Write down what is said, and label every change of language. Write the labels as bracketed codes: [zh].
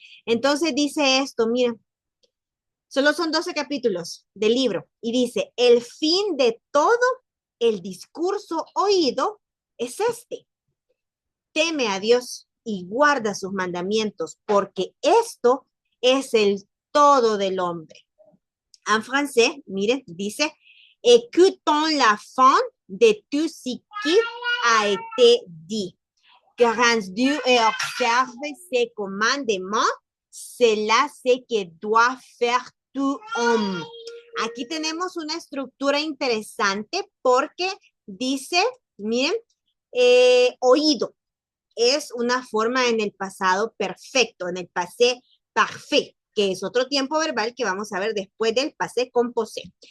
[es] Entonces dice esto, miren, solo son 12 capítulos del libro y dice, el fin de todo el discurso oído es este, teme a Dios y guarda sus mandamientos, porque esto es el todo del hombre. [fr] En français, [es] miren, dice, [fr] écoutons la fin de tout ce qui a été dit. Grâce Dieu et observe ses commandements, c'est là ce que doit faire tout homme. [es] Aquí tenemos una estructura interesante porque dice, miren, oído. Es una forma en el pasado perfecto, en el passé parfait, que es otro tiempo verbal que vamos a ver después del passé composé.